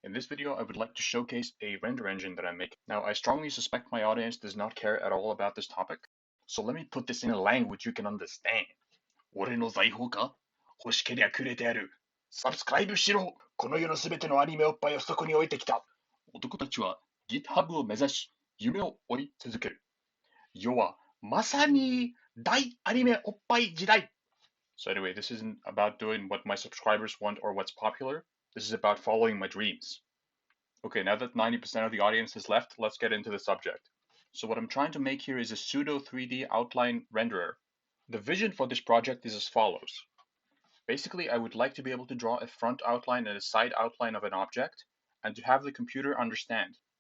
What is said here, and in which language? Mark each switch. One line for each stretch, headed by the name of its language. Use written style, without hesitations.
English: In this video, I would like to showcase a render engine that I'm making. Now, I strongly suspect my audience does not care at all about this topic, so let me put this in a language you can understand.
Japanese: 俺の財宝か欲しけりゃくれてやる。サブスクライブしろこの世のすべてのアニメおっぱいをそこに置いてきた。男たちは GitHub を目指し、夢を追い続ける。世はまさに大アニメおっぱい時代。
English: So anyway, this isn't about doing what my subscribers want or what's popular. This is about following my dreams. Okay, now that 90% of the audience has left, let's get into the subject. So what I'm trying to make here is a pseudo 3D outline renderer. The vision for this project is as follows. Basically, I would like to be able to draw a front outline and a side outline of an object, and to have the computer understand.